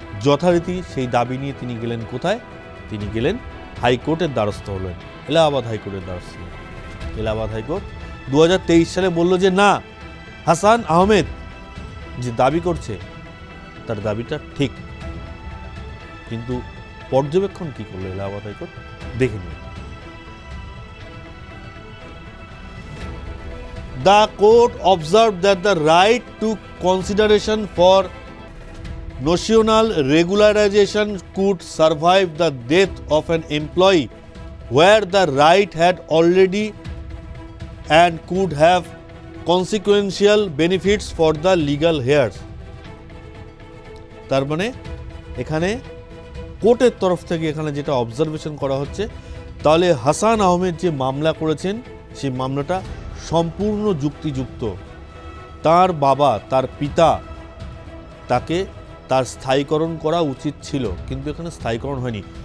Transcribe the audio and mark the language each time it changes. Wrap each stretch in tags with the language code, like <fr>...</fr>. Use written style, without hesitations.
<bn>যথারীতি সেই দাবি নিয়ে তিনি গেলেন কোথায়? তিনি গেলেন হাইকোর্টের দ্বারস্থ হলেন, এলাহাবাদ হাইকোর্টের দ্বারস্থ হলেন। এলাহাবাদ হাইকোর্ট 2023 সালে বলল যে না, হাসান আহমেদ যে দাবি করছে তার দাবিটা ঠিক। কিন্তু পর্যবেক্ষণ কি করলো এলাহাবাদ হাইকোর্ট, দেখে নিন।</bn> <en>The court observed that the right to consideration for national regularization could survive the death of an employee where the right had already and could have consequential benefits for the legal heirs.</en> <bn>তার মানে এখানে কোর্টের তরফ থেকে এখানে যেটা observation করা হচ্ছে, তাহলে হাসান আহমেদ যে মামলা করেছেন সেই মামলাটা সম্পূর্ণ যুক্তিযুক্ত। তার বাবা, তার পিতা, তাকে তার স্থায়ীকরণ করা উচিত ছিল, কিন্তু এখানে স্থায়ীকরণ হয়নি।</bn>